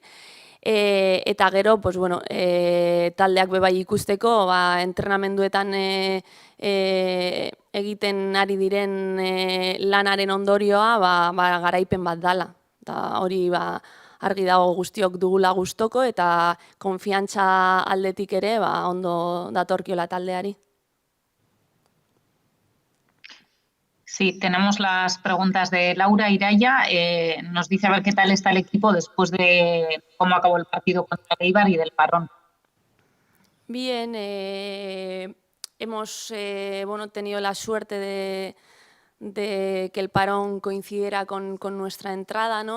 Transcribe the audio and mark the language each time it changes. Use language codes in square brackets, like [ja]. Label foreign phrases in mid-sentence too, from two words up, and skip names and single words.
[eu] Eta gero, taldeak bebai ikusteko, entrenamenduetan egiten ari diren lanaren ondorioa garaipen bat dala. Hori argi dago guztiok dugula gustoko eta konfiantza aldetik ere ondo datorkiola taldeari. [es] Sí, tenemos las preguntas de Laura Iraya. Nos dice a ver qué tal está el equipo después de cómo acabó el partido contra el Eibar y del parón. Bien, hemos tenido la suerte de que el parón coincidiera con nuestra entrada, ¿no?